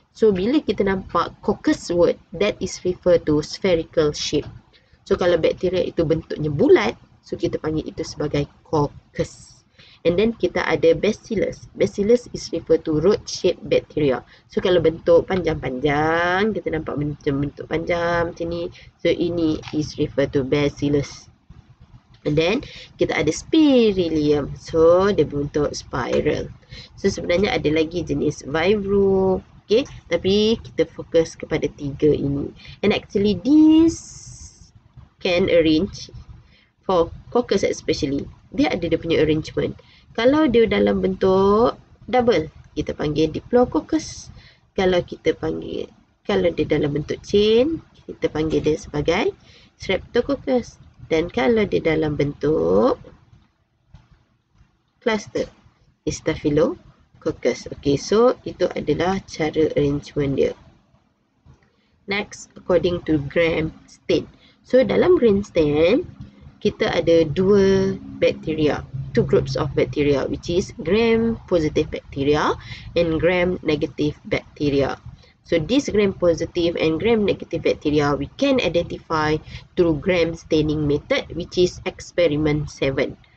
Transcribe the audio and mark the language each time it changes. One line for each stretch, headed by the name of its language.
English: So
Malay: bila kita nampak
English: coccus word, that is refer to spherical shape.
Malay: So kalau bakteria itu bentuknya bulat, so kita panggil itu sebagai coccus.
English: And then
Malay: kita ada bacillus.
English: Bacillus is refer to rod-shaped bacteria.
Malay: So kalau bentuk panjang-panjang, kita nampak macam bentuk panjang macam ni.
English: So
Malay: ini
English: is refer to bacillus. And then
Malay: kita ada spirillum. So dia bentuk spiral. So sebenarnya ada lagi jenis vibro. Okay, tapi kita fokus kepada 3 ini.
English: And actually this can arrange for coccus especially.
Malay: Dia ada dia punya arrangement. Kalau dia dalam bentuk double, kita panggil diplococcus. Kalau dia dalam bentuk chain, kita panggil dia sebagai streptococcus. Dan kalau dia dalam bentuk cluster, staphylococcus. Okay, so itu adalah cara arrangement dia.
English: Next, according to Gram stain. So
Malay: dalam
English: Gram stain,
Malay: kita ada
English: 2 bacteria, 2 groups of bacteria, which is gram-positive bacteria and gram-negative bacteria. So this gram-positive and gram-negative bacteria we can identify through gram staining method, which is experiment 7.